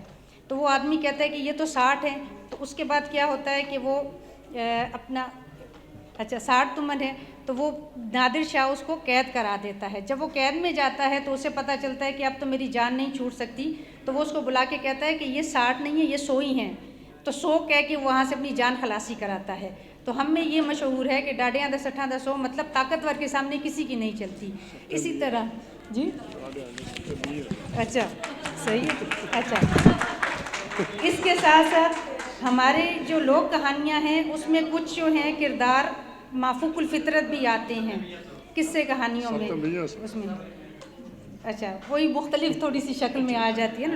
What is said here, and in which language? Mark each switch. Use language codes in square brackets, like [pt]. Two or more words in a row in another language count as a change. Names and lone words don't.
[ur] تو وہ آدمی کہتا ہے کہ یہ تو 60 ہیں، تو اس کے بعد کیا ہوتا ہے کہ وہ اپنا 60 تمن ہے، تو وہ نادر شاہ اس کو قید کرا دیتا ہے۔ جب وہ قید میں جاتا ہے تو اسے پتہ چلتا ہے کہ اب تو میری جان نہیں چھوٹ سکتی، تو وہ اس کو بلا کے کہتا ہے کہ یہ 60 نہیں ہے، یہ 100 ہی ہیں، تو 100 کہہ کے وہاں سے اپنی جان خلاصی کراتا ہے۔ تو ہم میں یہ مشہور ہے کہ [pa] ڈاڈیاں دا سٹھاں دا 100، [ur] مطلب طاقتور کے سامنے کسی کی نہیں چلتی۔ اسی طرح جی اچھا صحیح ہے، اچھا اس کے ساتھ ساتھ ہمارے جو لوک کہانیاں ہیں اس میں کچھ جو ہیں کردار مافوق الفطرت بھی آتے ہیں قصے کہانیوں میں، اس میں اچھا وہی مختلف تھوڑی سی شکل میں آ جاتی ہے نا۔